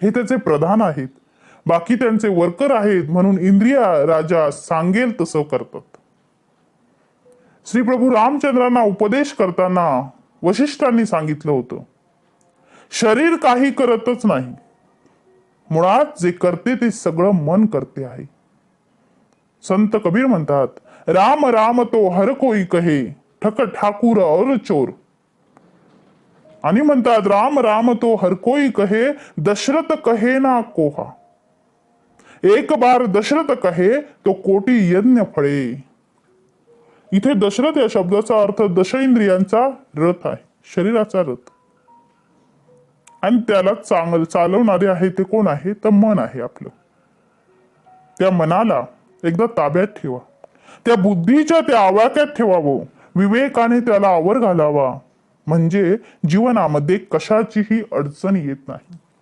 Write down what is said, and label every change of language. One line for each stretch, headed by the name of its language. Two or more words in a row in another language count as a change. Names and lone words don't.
Marathi: हे त्याचे प्रधान आहेत, बाकी त्यांचे वर्कर आहेत, म्हणून इंद्रिय राजा सांगेल तसं करतात. श्री प्रभू रामचंद्रांना उपदेश करताना वशिष्ठांनी सांगितलं होतं, शरीर काही करतच नाही, मुळात जे करते ते सगळं मन करते आहे. संत कबीर म्हणतात,
Hindi: राम राम तो हर कोई कहे, ठक ठाकूर और चोर.
Marathi: आणि म्हणतात,
Hindi: राम राम तो हर कोई कहे, दशरथ कहे ना कोहा. एक बार दशरथ कहे तो कोटी यज्ञ फळे.
Marathi: इथे दशरथ या शब्दाचा अर्थ दशेंद्रियांचा रथ आहे, शरीराचा रथ. आणि त्याला चालवणारे आहे ते कोण आहे, तर मन आहे आपलं. त्या मनाला एकदा ताब्यात ठेवा, त्या बुद्धीच्या त्या आवाक्यात ठेवावं, विवेकाने त्याला आवर घालावा, म्हणजे जीवनामध्ये कशाचीही अडचण येत नाही.